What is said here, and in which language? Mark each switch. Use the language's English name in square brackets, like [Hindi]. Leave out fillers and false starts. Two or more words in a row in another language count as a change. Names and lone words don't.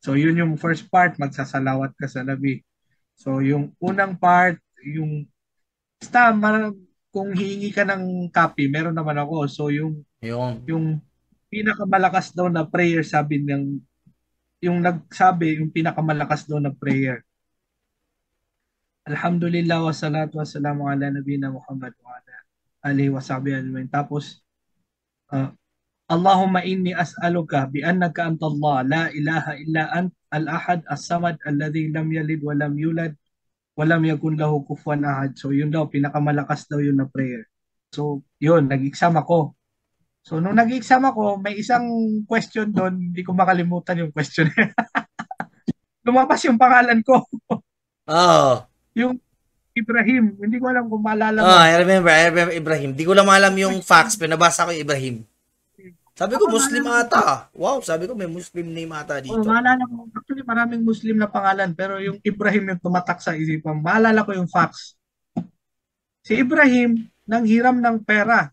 [Filipino] So yun yung [English] first part, [Filipino] magsasalawat ka sa Nabi. So yung unang part, yung basta kung hihingi ka ng copy, meron naman ako. So Yung. yung pinakamalakas daw na prayer, sabi ng yung nagsabi, yung pinakamalakas daw na prayer. [Arabic] الحمد لله والصلاة والسلام على نبينا محمد وعلى آله وصحبه أجمعين. Tapos uh, اللهم إني أسألك بأنك أنت الله لا إله إلا أنت الأحد الصمد الذي لم يلد ولم يولد ولم يكن له كفوا أحد. [Filipino] So yun daw, pinakamalakas daw yun na prayer. So yun, nag-exam ako. So nung nag-exam ako, may isang question doon, hindi ko makalimutan yung question. Lumabas yung pangalan ko, Oh. yung Ibrahim. Hindi ko alam kung maalala Oh, mo. [English] I remember Ibrahim. [Filipino] Di ko lang alam yung facts, pinabasa ko yung Ibrahim. Sabi ko, Ako, Muslim maalala ko. ata. Wow, sabi ko, may Muslim name ata Oh, dito. maalala ko. Actually, maraming Muslim na pangalan, pero yung Ibrahim yung tumatak sa isipan. Maalala ko yung facts. Si Ibrahim, nang hiram ng pera.